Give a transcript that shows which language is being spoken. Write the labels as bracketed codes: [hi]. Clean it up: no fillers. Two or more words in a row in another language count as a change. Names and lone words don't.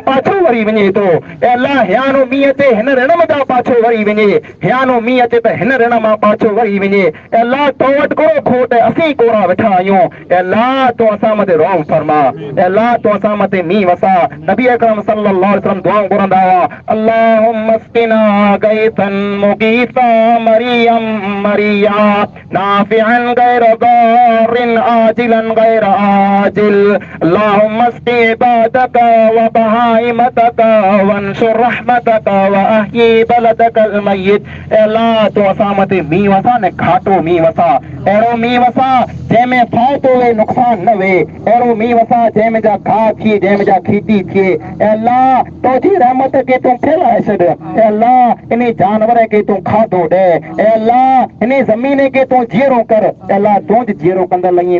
[sd] पाछो वरी वञे थो अलाह हियानो मींहुं अचे हिन ऋण मां पाछो वरी वञे हियानो मींहुं अचे त हिन ऋण मां पाछो वरी वञे अलाह तो वटि कोड़ो खोट असीं कोड़ा वेठा आहियूं अलाह तो असां मथे रहम फरमा अलाह तो असां मथे मींहुं वसा नबी अकरम [ar] صلى الله عليه وسلم [sd] दुआऊं घुरंदा हुआ [ar] اللهم اسقنا غيثا مغيثا مريئا مريعا نافعا غير ضار عاجلا غير آجل اللهم اسق عبادك و بهائمك وانشر رحمتك و أحي بلدك الميت [sd] अल्लाह तो असां मथे मींहुं वसा ने घाटो मींहुं वसा अहिड़ो मींहुं वसा जंहिंमें फ़ाइदो वे नुक़सान न वे अहिड़ो मींहुं वसा जंहिंमें जा घाह थिए जंहिंमें जा खेती थिए अल्लाह तुंहिंजी रहमत खे तूं फैलाए छॾ अल्लाह इन जानवर खे तूं खाधो ॾे अल्लाह इन ज़मीन खे तूं जीअरो कर अल्लाह तुंहिंज जीअरो कंदड़ लही